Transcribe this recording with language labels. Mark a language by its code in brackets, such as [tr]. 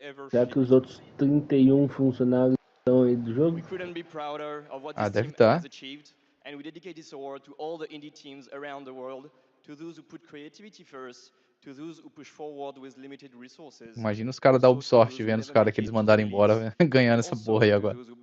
[pt] Será que os outros 31 funcionários estão aí do jogo? Ah, deve estar. [en] And we dedicate this award to all the indie teams around the world, to those who put creativity first, to those who push forward with limited resources. [pt] Imagina os caras da Ubisoft vendo os caras que eles mandaram embora ganhando essa porra aí agora.